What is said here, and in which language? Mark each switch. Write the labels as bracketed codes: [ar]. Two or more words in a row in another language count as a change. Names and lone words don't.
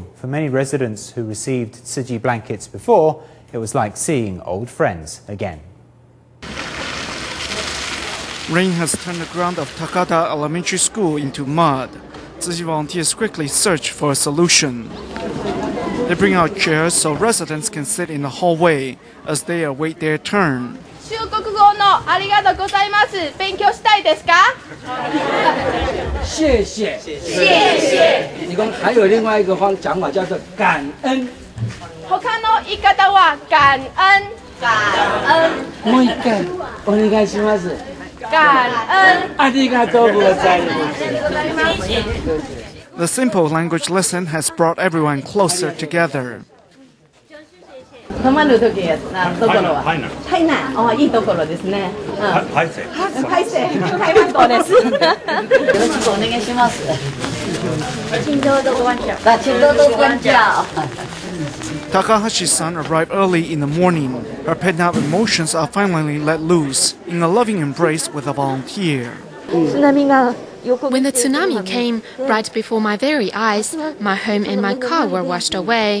[en] For many residents who received Tsuji blankets before, it was like seeing old friends again. Rain has turned the ground of Takata Elementary School into mud. Tsuji volunteers quickly search for a solution. They bring out chairs so residents can sit in the hallway as they await their turn. [ja] 中国語のありがとうございます。勉強したいですか？ [zh] 谢谢。谢谢。你讲还有另外一个讲法叫做感恩。 [ja] 他の言い方は感恩。感恩。もう一回お願いします。感恩。ありがとうございます。 [en] The simple language lesson has brought everyone closer together. [ja] 泊まる時なところは台南。あ、いいところですね。台北。台湾島です。よろしくお願いします。 [zh] 请多多关照。请多多关照。 [en] Takahashi's-san arrived early in the morning. Her pent-up emotions are finally let loose in a loving embrace with a volunteer. When the tsunami came, right before my very eyes, my home and my car were washed away.